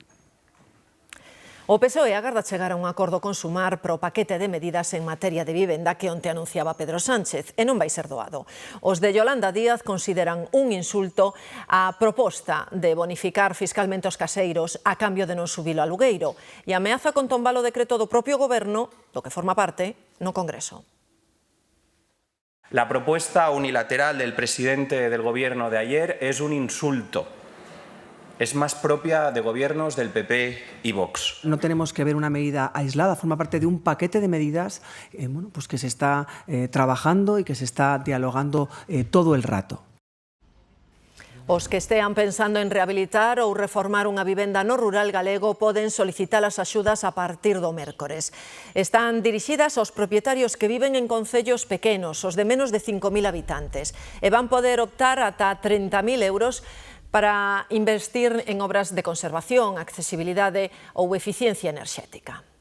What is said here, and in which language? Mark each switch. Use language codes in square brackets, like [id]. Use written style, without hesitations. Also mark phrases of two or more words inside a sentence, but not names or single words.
[gl] O PSOE agarda chegar a un acordo con Sumar pro paquete de medidas en materia de vivenda que onte anunciaba Pedro Sánchez e non vai ser doado. Os de Yolanda Díaz consideran un insulto a proposta de bonificar fiscalmente os caseiros a cambio de non subilo a alugueiro e ameaza con tombar o decreto do propio Goberno, do que forma parte, no Congreso. [es] La propuesta unilateral del presidente del Gobierno de ayer es un insulto. Es más propia de gobiernos del PP y Vox. No tenemos que ver una medida aislada, forma parte de un paquete de medidas pues que se está trabajando y que se está dialogando todo el rato. [gl] Os que estean pensando en rehabilitar ou reformar unha vivenda no rural galego poden solicitar as axudas a partir do mércores. Están dirixidas aos propietarios que viven en concellos pequenos, os de menos de 5.000 habitantes, e van poder optar ata 30.000 euros para investir en obras de conservación, accesibilidade ou eficiencia enerxética.